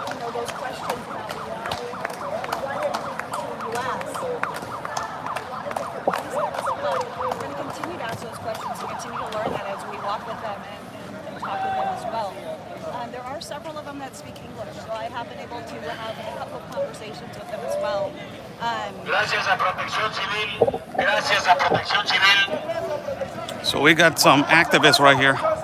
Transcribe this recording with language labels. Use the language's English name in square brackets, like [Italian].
[English] Those questions about why did you ask? We're going to continue to ask those questions and continue to learn that as we walk with them and talk with them as well. There are several of them that speak English, so I have been able to have a couple of conversations with them as well. [Spanish] Gracias a Protección Civil. Gracias a Protección Civil. [English] So we got some activists right here.